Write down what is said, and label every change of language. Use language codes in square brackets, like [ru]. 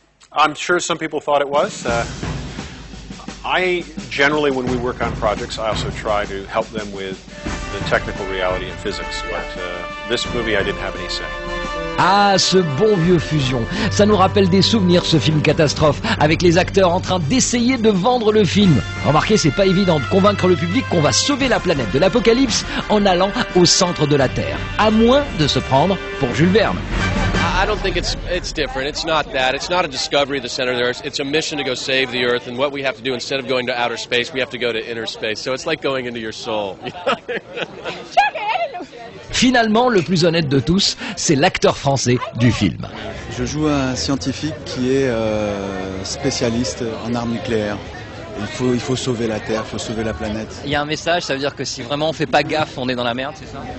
[en] I'm sure some people thought it was. I generally, when we work on projects, I also try to help them with the technical reality and physics. But this movie, I didn't have any say. [fr] Ah, ce bon vieux Fusion. Ça nous rappelle des souvenirs, ce film catastrophe, avec les acteurs en train d'essayer de vendre le film. Remarquez, c'est pas évident de convaincre le public qu'on va sauver la planète de l'apocalypse en allant au centre de la Terre. À moins de se prendre pour Jules Verne. [en] I don't think it's different. It's not that. It's not a discovery of the center of the Earth. It's a mission to go save the Earth. And what we have to do, instead of going to outer space, we have to go to inner space. So it's like going into your soul. [fr] Finalement, le plus honnête de tous, c'est l'acteur français du film. Je joue un scientifique qui est spécialiste en armes nucléaires. Il faut sauver la Terre, il faut sauver la planète. Il y a un message, ça veut dire que si vraiment on fait pas gaffe, on est dans la merde, c'est ça?